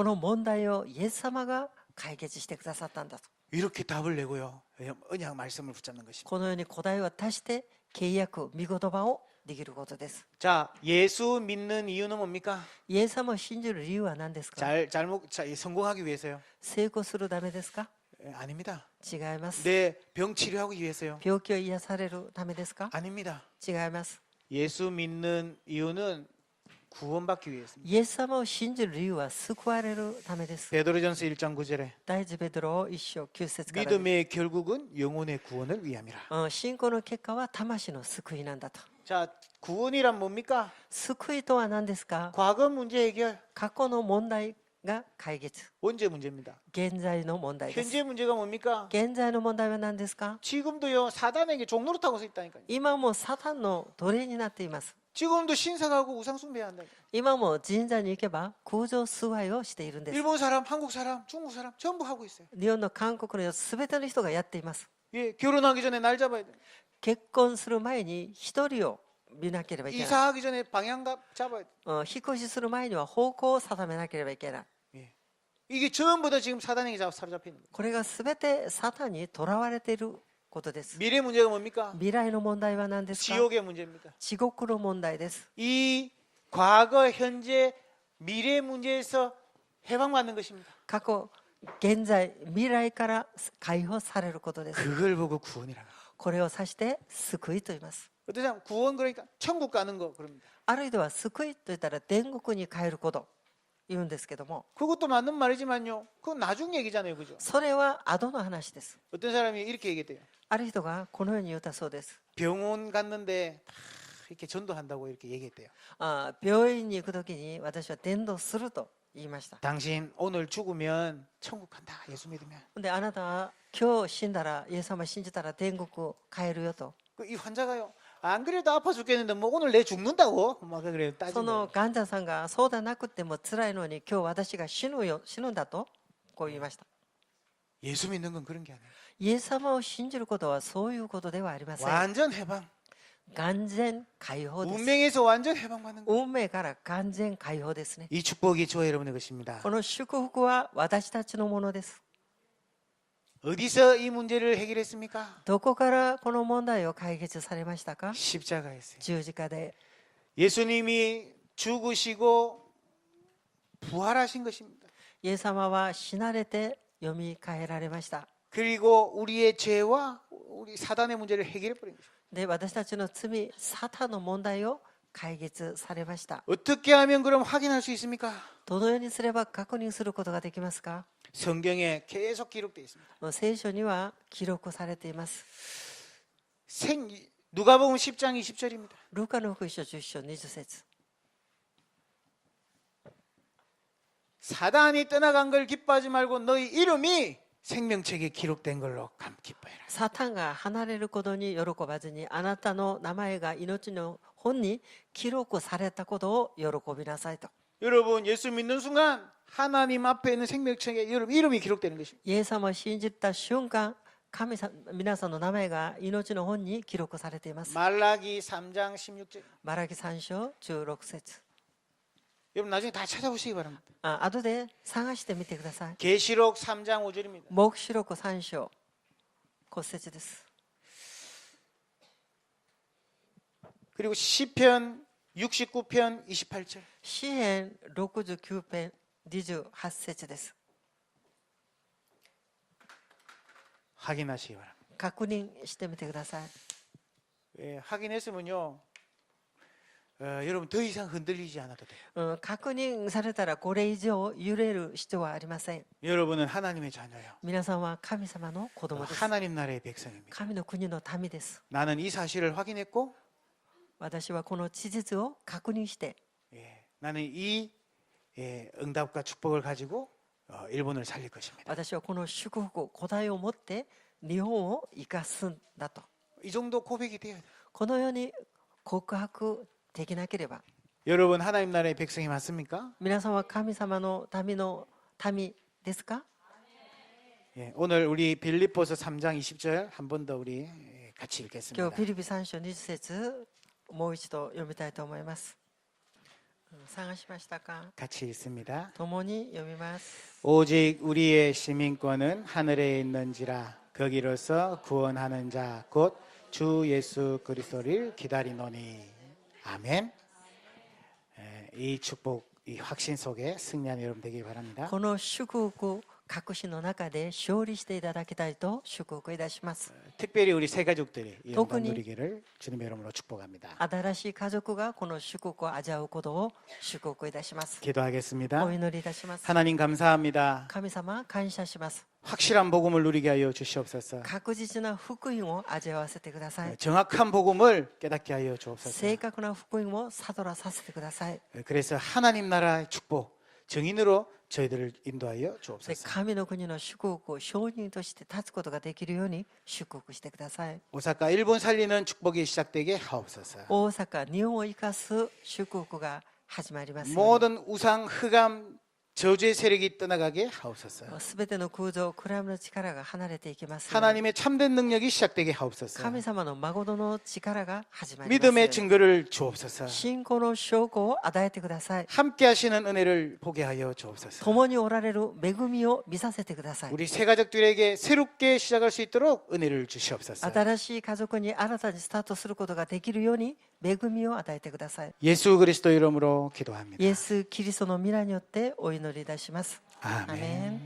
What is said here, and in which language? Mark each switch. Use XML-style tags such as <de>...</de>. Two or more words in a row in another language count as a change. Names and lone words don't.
<ja>この問題をイエス様が解決してくださったんだと。</ja> <ko>이렇게 답을 내고요. 언약 말씀을 붙잡는 것입니다.</ko> <ja>このように答えを足して契約、御言葉をできることです。</ja> <ko>자, 예수 믿는 이유는 뭡니까?</ko> <ja>イエス様を信じる理由は何ですか？</ja> <ko>성공하기 위해서요?</ko> <ja>成功するためですか？</ja> <ko>아닙니다.</ko> <ja>違います。</ja> <ko>내 병 치료하기 위해서요?</ko> <ja>病気を癒されるためですか？</ja> <ko>아닙니다.</ko> <ja>違います。</ja> <ko>예수 믿는 이유는 구원받기 위해서입니다.</ko> <ja>イエス様を信じる理由は救われるためです。</ja> <ko>베드로전서 1장 9절에</ko> <ja>第一ベドロ1章9節から</ja> <ko>믿음의 결국은 영혼의 구원을 위함이라.</ko> <ja>信仰の結果は魂の救いなんだと。</ja> <ko>자, 구원이란 뭡니까?</ko> <ja>救いとは何ですか？</ja> <ko>과거 문제 해결.</ko> <ja>過去の問題が解決。</ja> <ko>언제 문제입니다.</ko> <ja>現在の問題です。</ja> <ko>현재 문제가 뭡니까?</ko> <ja>現在の問題は何ですか？</ja> <ko>지금도요 사단에게 종로로 타고 서 있다니까요.</ko> <ja>今もサタンの奴隷になっています。</ja> <ko>지금도 신사가고 우상 숭배해야 한다.</ko> <ja>今も神社に行けば空上崇拝をしているんです。</ja> <ko>일본 사람, 한국 사람, 중국 사람 전부 하고 있어요.</ko> <ja>日本の韓国の全ての人がやっています。</ja> <ko>예, 결혼하기 전에 날 잡아야 돼.</ko> <ja>結婚する前に一人を見なければいけない。</ja> <ko>이사하기 전에 방향 잡아야 돼.</ko> <ja>引っ越しする前には方向を定めなければいけない。</ja> <ko>예. 이게 전부 다 지금 사단에게 사로잡혀 있는 거예요.</ko> <ja>これが全てサタンにとらわれていることです。</ja> <ko>미래 문제가 뭡니까?</ko> <ja>未来の問題は何ですか？</ja> <ko>지옥의 문제입니다.</ko> <ja>地獄の問題です。</ja> <ko>이 과거, 현재, 미래 문제에서 해방받는 것입니다.</ko> <ja>過去、現在、未来から解放されることです。</ja> <ko>그걸 보고 구원이라고.</ko> <ja>これを指して救いと言います。</ja> <ko>어떤 사람 구원 그러니까 천국 가는 거 그럽니다.</ko> <ja>あるいは救いと言ったら天国に帰ること言うんですけども、</ja> <ko>그것도 맞는 말이지만요. 그건 나중 얘기잖아요, 그죠?</ko> <ja>それは後の話です。</ja> <ko>어떤 사람이 이렇게 얘기했대요.</ko> <ja>ある人がこのように言ったそうです。</ja> <ko>병원 갔는데 이렇게 전도한다고 이렇게 얘기했대요.</ko> <ja>病院に行くときに私は伝道すると言いました。</ja> <ko>당신 오늘 죽으면 천국 간다. 예수 믿으면.</ko> <ja>であなたは今日死んだらイエス様信じたら天国帰るよと。</ja> <ko>이 환자가요. 안 그래도 아파 죽겠는데 뭐 오늘 내 죽는다고 막 그래</ko> <ja>そ</ja> <ko>따지는</ko> <ja>の患者さんがそうでなくても辛いのに今日私が死ぬんだとこう言いました。</ja> <ko>예수 믿는 건 그런 게 아니에요.</ko> <ja>イエス様を信じることはそういうことではありません。</ja> <ko>완전 해방.</ko> <ja>完全解放です。</ja> <ko>운명에서 완전 해방받는 거.</ko> <ja>運命から完全解放ですね。</ja> <ko>이 축복이 저와 여러분의 것입니다.</ko> <ja>この祝福は私たちのものです。</ja> <ko>어디서 이 문제를 해결했습니까?</ko> <ja>どこからこの問題を解決されましたか？</ja> <ko>십자가였어요.</ko> <ja>十字架で</ja> <ko>예수님이 죽으시고 부활하신 것입니다.</ko> <ja>イエス様は死なれてよみがえられました。</ja> <ko>그리고 우리의 죄와 우리 사단의 문제를 해결해 버린 것입니다.</ko> <ja>で私たちの罪サタンの問題を解決されました。</ja> <ko>어떻게 하면 그럼 확인할 수 있습니까?</ko> <ja>どのようにすれば確認することができますか？</ja> <ko>성경에 계속 기록되어 있습니다.</ko> <ja>聖書には記録されています。</ja> <ko>누가복음 10장 20절입니다.</ko> <ja>ルカの福音書10章20節。</ja> <ko>사단이 떠나간 걸 기뻐하지 말고 너희 이름이 생명책에 기록된 걸로 기뻐해라.</ko> <ja>サタンが離れることに喜ばずに、あなたの名前が命の本に記録されたことを喜びなさいと。</ja> <ko>여러분 예수 믿는 순간 하나님 앞에 있는 생명책에 여러분 이름이 기록되는 것입니다.</ko> <ja>イエス様を信じた瞬間、神様皆さんの名前が命の本に記録されています。</ja> <ko>말라기 3장 16절.</ko> <ja>マラギ3章16節。</ja> <ko>여러분 나중에 다 찾아보시기 바랍니다.</ko> <ja>後で探してみてください。</ja> <ko>계시록 3장 5절입니다.</ko> <ja>黙示録3章骨折です。</ja> <ko>그리고 시편 69편 28절.</ko> <ja>詩編69編28節です。</ja> <ko>확인하시기 바랍니다.</ko> <ja>確認してみてください。</ja> <ko>예, 확인했으면요. 여러분 더 이상 흔들리지 않아도 돼요.</ko> <ja>確認されたらこれ以上揺れる必要はありません。</ja> <ko>여러분은 하나님의 자녀예요.</ko> <ja>皆さんは神様の子供です。</ja> <ko>하나님 나라의 백성입니다.</ko> <ja>神の国の民です。</ja> <ko>나는 이 사실을 확인했고</ko> <ja>私はこの事実を確認して、</ja> <ko>나는 이 응답과 축복을 가지고 일본을 살릴 것입니다.</ko> <ja>私はこの祝福、答えを持って日本を生かすんだと。</ja> <ko>이 정도 고백이 돼야 돼요.</ko> <ja>このように告白できなければ、</ja> <ko>여러분 하나님 나라의 백성이 맞습니까?</ko> <ja>皆さんは神様の民ですか？</ja> <ko>오늘 우리 빌립보서 3장 20절 한 번 더 우리 같이</ko> <ja>今</ja> <ko>읽겠습니다.</ko> <ja>日フィリピ3章20節もう一度読みたいと思います。探しましたか？</ja> <ko>같이 읽습니다.</ko> <ja>共に読みます。</ja> <ko>오직 우리의 시민권은 하늘에 있는지라 거기로서 구원하는 자 곧 주 예수 그리스도를 기다리노니 아멘. 이 축복, 이 확신 속에 승리하는 여러분 되길 바랍니다.</ko> <ja>この祝福、確信の中で勝利していただきたいと祝福いたします。</ja> <ko>특별히 우리 새 가족들이 이 영광 더군이- 누리기를 주님의 이름으로 축복합니다.</ko> <ja>新しい家族がこの祝福を味わうことを祝福いたします。</ja> <ko>기도하겠습니다.</ko> <ja>お祈りいたします。</ja> <ko>하나님 감사합니다.</ko> <ja>神様、感謝します。</ja> <ko>확실한 복음을 누리게 하여 주시옵소서.</ko> <ja>確実な福音を味わわせてください。</ja> <ko>정확한 복음을 깨닫게 하여 주옵소서.</ko> <ja>正確な福音を悟らさせてください。</ja> <ko>그래서 하나님 나라의 축복, 증인으로 저희들을 인도하여</ko> <ja>で</ja> <ko>주옵소서.</ko> <ja>神の国の祝福を証人として立つことができるように祝福してください。</ja> <ko>오사카 일본 살리는 축복이 시작되게 하옵소서.</ko> <ja>大阪、日本を生かす祝福が始まりますように。</ja> <ko>모든 우상, 흑암, 저주의 세력이 떠나가게 하옵소서.</ko> <ja>すべての空洞、暗闇の力が離れていきますように。</ja> <ko>하나님의 참된 능력이 시작되게 하옵소서.</ko> <ja>神様の誠の力が始まりますよう</ja> <ko>믿음의</ko> <ja>に。</ja> <ko>증거를 주옵소서.</ko> <ja>信仰の証拠を与えてください。</ja> <ko>함께 하시는 은혜를 보게 하여 주옵소서.</ko> <ja>共におられる恵みを見させてください。</ja> <ko>우리 새 가족들에게 새롭게 시작할 수 있도록 은혜를 주시옵소서.</ko> <ja>新しい家族に新たにスタートすることができるように恵みを与えてください。</ja> <ko>예수 그리스도 이름으로 기도합니다.</ko> <ja>イエス・キリストの皆によってお祈りいたします。</ja> <ko>아멘. 아멘.</ko>